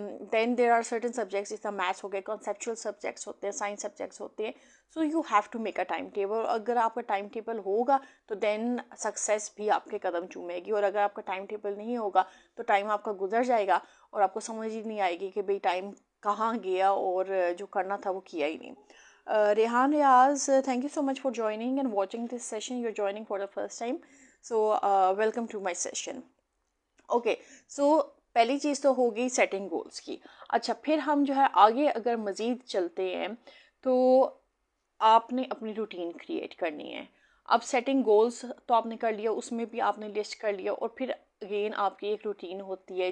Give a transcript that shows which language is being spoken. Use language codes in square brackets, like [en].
[hi] Then there are certain subjects, जिस तरह maths हो गए, कॉन्सेप्चुअल सब्जेक्ट्स होते हैं, साइंस सब्जेक्ट्स होते हैं। [en] So you have to make a time table. [hi] अगर आपका टाइम टेबल होगा तो देन सक्सेस भी आपके कदम चूमेगी, और अगर आपका टाइम टेबल नहीं होगा तो टाइम आपका गुजर जाएगा और आपको समझ ही नहीं आएगी कि भाई टाइम कहाँ गया और जो करना था वो किया ही नहीं। [en] Rehan Riaz, thank you so much for joining and watching this session. You're joining for the first time, so welcome to my session. [hi] Okay, so पहली चीज़ तो होगी सेटिंग गोल्स की। अच्छा, फिर हम जो है आगे अगर मज़ीद चलते हैं तो आपने अपनी रूटीन क्रिएट करनी है। अब सेटिंग गोल्स तो आपने कर लिया, उसमें भी आपने लिस्ट कर लिया, और फिर अगेन आपकी एक रूटीन होती है।